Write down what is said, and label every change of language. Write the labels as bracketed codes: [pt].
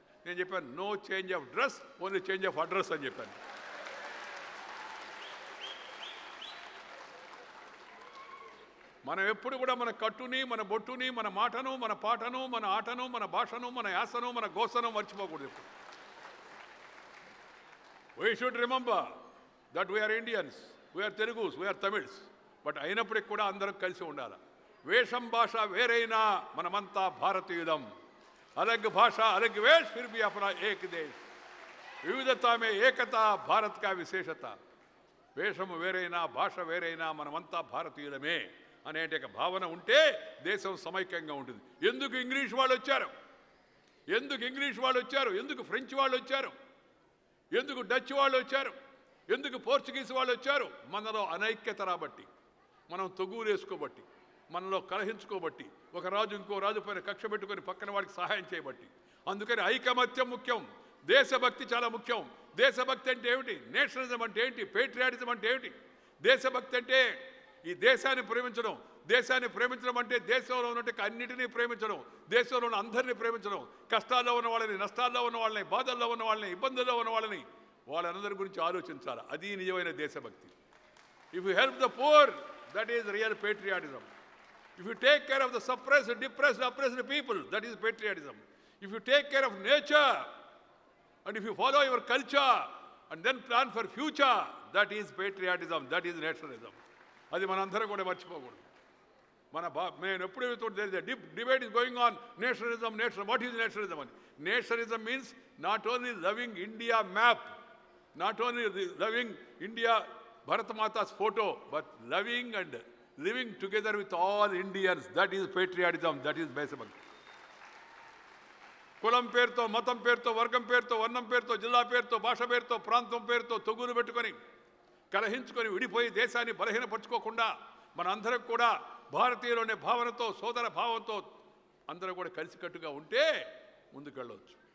[te] నేను చెప్పాను, [en] no change of dress, only change of address [te] అని చెప్పాను. మనం ఎప్పుడు కూడా మన కట్టుని, మన బొట్టుని, మన మాటను, మన పాటను, మన ఆటను, మన భాషను, మన యాసను, మన గోసను మర్చిపోకూడదు. [en] We should remember that we are Indians, we are Telugus, we are Tamils. [te] But అయినప్పటికీ కూడా అందరం కలిసి ఉండాలి. వేషం భాష వేరైనా మనమంతా భారతీయులం. [hi] अलग भाषा अलग वेश फिर भी अपना एक देश. विविधता में एकता भारत का विशेषता. [te] వేషం వేరైనా భాష వేరైనా మనమంతా భారతీయులమే అనేట భావన ఉంటే దేశం సమైక్యంగా ఉంటుంది. ఎందుకు ఇంగ్లీష్ వాళ్ళు వచ్చారు, ఎందుకు ఇంగ్లీష్ వాళ్ళు వచ్చారు, ఎందుకు ఫ్రెంచ్ వాళ్ళు వచ్చారు, ఎందుకు డచ్ వాళ్ళు వచ్చారు, ఎందుకు పోర్చుగీస్ వాళ్ళు వచ్చారు? మనలో అనైక్యత రాబట్టి, మనం తొగులు వేసుకోబట్టి, మనలో కలహించుకోబట్టి, ఒక రాజు ఇంకో రాజు పైన కక్ష పెట్టుకొని పక్కన వాడికి సహాయం చేయబట్టి. అందుకని ఐకమత్యం ముఖ్యం, దేశభక్తి చాలా ముఖ్యం. దేశభక్తి అంటే ఏమిటి, నేషనలిజం అంటే ఏంటి, పేట్రియాటిజం అంటే ఏమిటి? దేశభక్తి అంటే ఈ దేశాన్ని ప్రేమించడం. దేశాన్ని ప్రేమించడం అంటే దేశంలో ఉన్నట్టు అన్నిటినీ ప్రేమించడం, దేశంలో ఉన్న అందరినీ ప్రేమించడం, కష్టాల్లో ఉన్న వాళ్ళని, నష్టాల్లో ఉన్న వాళ్ళని, బాధల్లో ఉన్న వాళ్ళని, ఇబ్బందుల్లో ఉన్న వాళ్ళని, వాళ్ళందరి గురించి ఆలోచించాలి. అది నిజమైన దేశభక్తి. [en] If you help the poor, that is real patriotism. If you take care of the suppressed, depressed, oppressed people, that is patriotism. If you take care of nature and if you follow your culture and then plan for future, that is patriotism, that is nationalism. [te] అది మనందరం కూడా మర్చిపోకూడదు. నేను ఎప్పుడు [en] debate is going on, nationalism, what is nationalism? Nationalism means not only loving India map, not only loving India Bharat Mata's photo, but loving and living together with all Indians. That is patriotism, that is దేశభక్తి. [te] కులం పేరుతో, మతం పేరుతో, వర్గం పేరుతో, వర్ణం పేరుతో, జిల్లా పేరుతో, భాష పేరుతో, ప్రాంతం పేరుతో తొగులు పెట్టుకొని కలహించుకొని విడిపోయి దేశాన్ని బలహీనపరచుకోకుండా మనందరం కూడా భారతీయులనే భావనతో, సోదర భావంతో అందరూ కూడా కలిసికట్టుగా ఉంటే ముందుకెళ్ళవచ్చు.